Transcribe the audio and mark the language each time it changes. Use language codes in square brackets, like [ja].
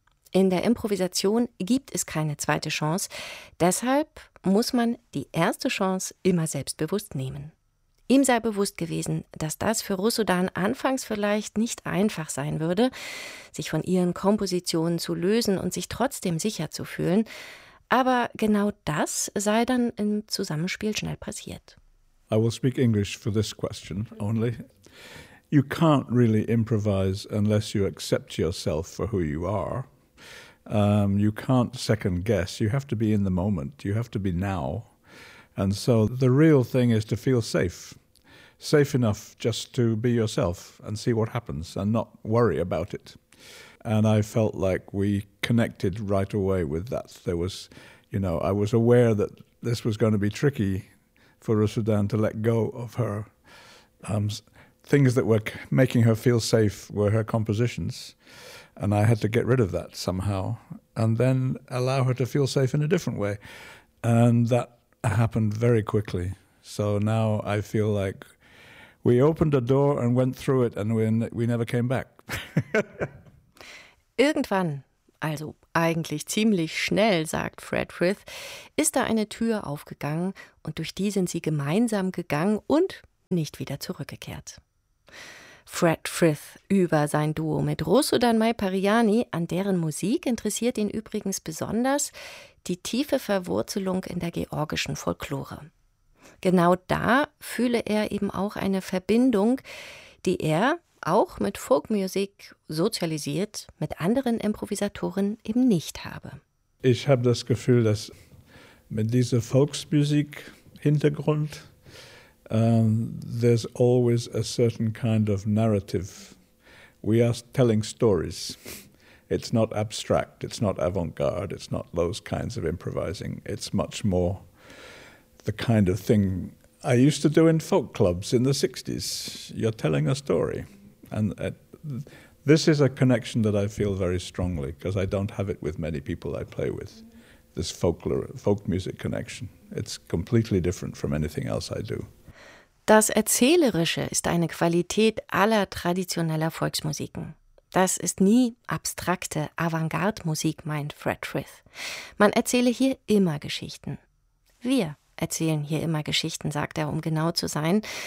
[de] In der Improvisation gibt es keine zweite Chance, deshalb muss man die erste Chance immer selbstbewusst nehmen. Ihm sei bewusst gewesen, dass das für Russodan anfangs vielleicht nicht einfach sein würde, sich von ihren Kompositionen zu lösen und sich trotzdem sicher zu fühlen, aber genau das sei dann im Zusammenspiel schnell passiert. [en] I will speak English for this question only. You can't really improvise unless you accept yourself for who you are. You can't second guess. You have to be in the moment. You have to be now. And so the real thing is to feel safe, safe enough just to be yourself and see what happens and not worry about it. And I felt like we connected right away with that. There was, you know, I was aware that this was going to be tricky for Russodan to let go of her. Things that were making her feel safe were her compositions. And I had to get rid of that somehow and then allow her to feel safe in a different way. And that happened very quickly. So now I feel like we opened a door and went through it and we never came back. [de] Irgendwann, also eigentlich ziemlich schnell, sagt Fred Frith, ist da eine Tür aufgegangen und durch die sind sie gemeinsam gegangen und nicht wieder zurückgekehrt. Fred Frith über sein Duo mit Rosudan Mai-Pariani, an deren Musik interessiert ihn übrigens besonders die tiefe Verwurzelung in der georgischen Folklore. Genau da fühle er eben auch eine Verbindung, die er auch mit Folkmusik sozialisiert, mit anderen Improvisatoren eben nicht habe. Ich habe das Gefühl, dass mit dieser Volksmusik-Hintergrund [en] there's always a certain kind of narrative. We are telling stories. It's not abstract, it's not avant-garde, it's not those kinds of improvising. It's much more the kind of thing I used to do in folk clubs in the 60s. You're telling a story. And this is a connection that I feel very strongly, because I don't have it with many people I play with, this folk music connection. It's completely different from anything else I do. [de] Das Erzählerische ist eine Qualität aller traditioneller Volksmusiken. Das ist nie abstrakte Avantgarde-Musik, meint Fred Frith. Man erzähle hier immer Geschichten. Wir erzählen hier immer Geschichten, sagt er, um genau zu sein.